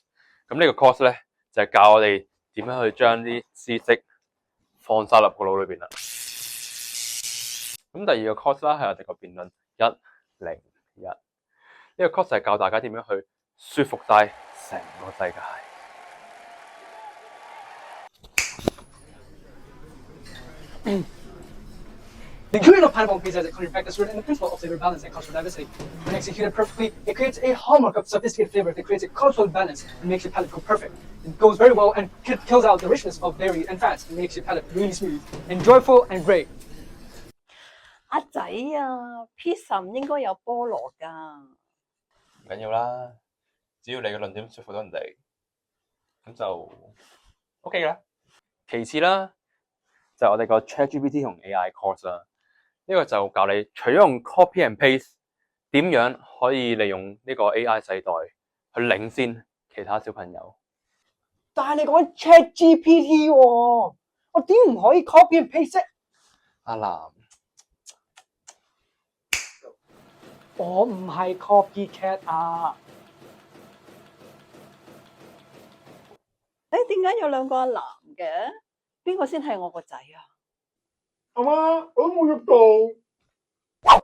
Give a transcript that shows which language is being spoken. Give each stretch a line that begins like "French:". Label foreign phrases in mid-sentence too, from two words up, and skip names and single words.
Cantonese: 咁呢個 course 咧就係教我哋點樣去將啲知識放晒入個腦裏邊啦。咁第二個 course 啦係我哋個辯論101。呢個 course 係教大家點樣去說服晒成個世界。
English: The ingredient of pineapple pizza is a culinary practice rooted in the principle of flavor balance and cultural diversity. When executed perfectly, it creates a hallmark of sophisticated flavor that creates a cultural balance and makes your palate go perfect. It goes very well and kills out the richness of dairy and fats and makes your palate really smooth and joyful and great.
Cantonese: 阿仔啊 ，pizza 唔應該有菠蘿噶。唔緊要啦，只要你嘅論點說服到人哋，咁就 OK 啦。其次啦，就係我哋個 ChatGPT 同
English: AI course
Cantonese: 啦。呢個就教你除咗用
English: copy and paste，
Cantonese: 點樣可以利用呢個 AI 世代去領先其他小朋友。但係你講 ChatGPT 喎，我點唔可以
English: copy and paste
Cantonese: 啫？阿南，我唔係 copycat 啊！誒，點解有兩個阿南嘅？邊個先係我個仔啊？阿媽，我都冇喐到。